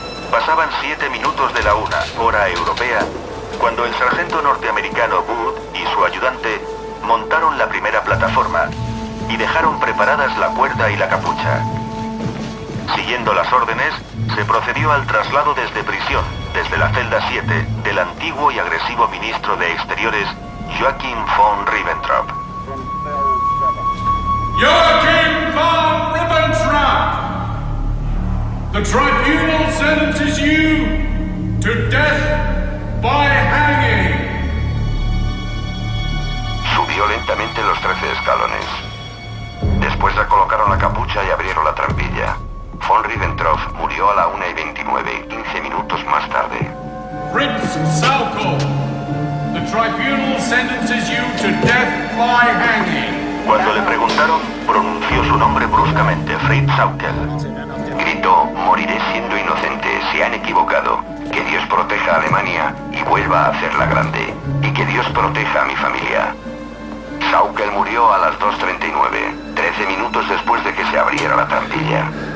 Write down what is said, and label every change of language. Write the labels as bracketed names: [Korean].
[Spanish] Pasaban 7 minutos de la 1, hora europea, cuando el sargento norteamericano Wood y su ayudante montaron la primera plataforma y dejaron preparadas la cuerda y la capucha. Siguiendo las órdenes, se procedió al traslado desde prisión, desde la celda 7, del antiguo y agresivo ministro de Exteriores, Joachim von Ribbentrop. Joachim von Ribbentrop! [English] The tribunal sentences you to death by hanging. [Spanish] Subió lentamente los 13 escalones. Después le colocaron la capucha y abrieron la trampilla. Von Ribbentrop murió a la 1:29, 15 minutos más tarde. [English] Fritz Sauckel, the tribunal sentences you to death by hanging. [Spanish] Cuando le preguntaron, pronunció su nombre bruscamente, Fritz Sauckel. Gritó, moriré siendo inocente, se han equivocado. Que Dios proteja a Alemania y vuelva a hacerla grande. Y que Dios proteja a mi familia. Sauckel murió a las 2:39, 13 minutos después de que se abriera la trampilla.